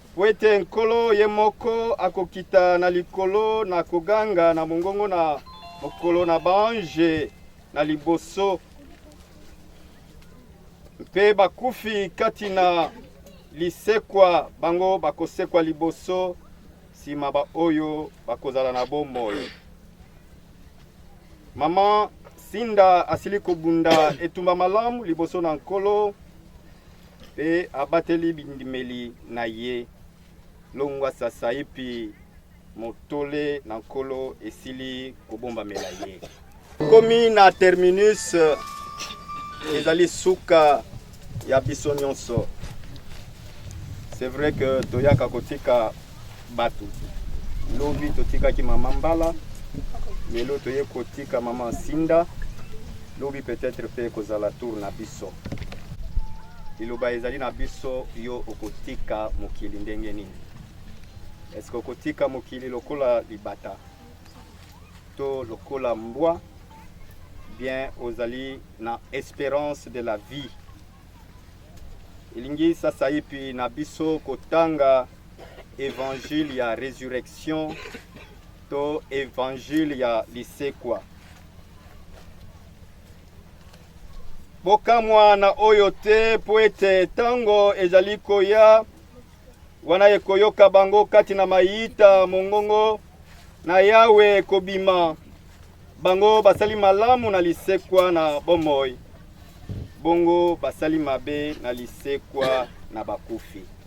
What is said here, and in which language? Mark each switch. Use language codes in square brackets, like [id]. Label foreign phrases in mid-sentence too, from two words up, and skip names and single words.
[ln] Wete nkolo ye moko akokita na likolo na koganga na mongongo na mokolo na bange na liboso mpe bakufi kati na lisekwa bango bakosekwa liboso sima ba oyo bakozala na bomoi. Mama Sinda asili kobunda etumba malamu liboso na nkolo pe abateli bindimeli na ye longwa sasa ipi motole na nkolo esili kobomba mela ye. Komi na terminus ezali suka ya biso nyonso. [fr] C'est vrai que [ln] toyaka kotika batu. Lobi totika ki mama Mbala, lelo toye kotika mama Sinda. Lobi peut-être pe kozala tour na biso. Iloba ezali na biso yo okotika mokili ndenge nini? Est-ce que okotika mokili lokola libata? To lokola mbwa? Bien ozali na [fr] espérance de la vie. [ln] Ilingi sasa ipi na biso kotanga évangile ya résurrection to évangile ya lisekwa. Bokamwa na oyo te poete tango ezali koya wana ekoyoka bango kati na mayita mongongo na yawe kobima bango basali malamu na lisekwa na bomoi bongo basali mabe na lisekwa na bakufi.